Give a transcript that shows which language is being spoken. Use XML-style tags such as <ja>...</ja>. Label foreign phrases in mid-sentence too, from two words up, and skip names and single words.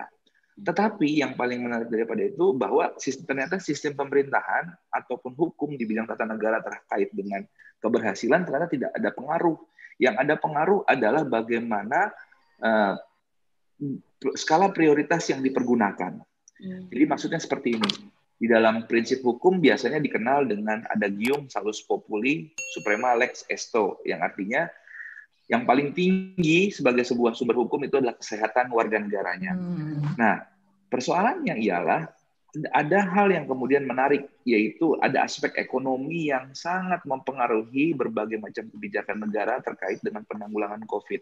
<id>Tetapi yang paling menarik daripada itu bahwa ternyata sistem pemerintahan ataupun hukum di bidang tata negara terkait dengan keberhasilan ternyata tidak ada pengaruh. Yang ada pengaruh adalah bagaimana skala prioritas yang dipergunakan. Jadi maksudnya seperti ini. Di dalam prinsip hukum biasanya dikenal dengan adagium</id> <la>salus populi suprema lex esto,</la> <id>yang artinya yang paling tinggi sebagai sebuah sumber hukum itu adalah kesehatan warga negaranya. Nah, persoalannya ialah ada hal yang kemudian menarik, yaitu ada aspek ekonomi yang sangat mempengaruhi berbagai macam kebijakan negara terkait dengan penanggulangan COVID.</id>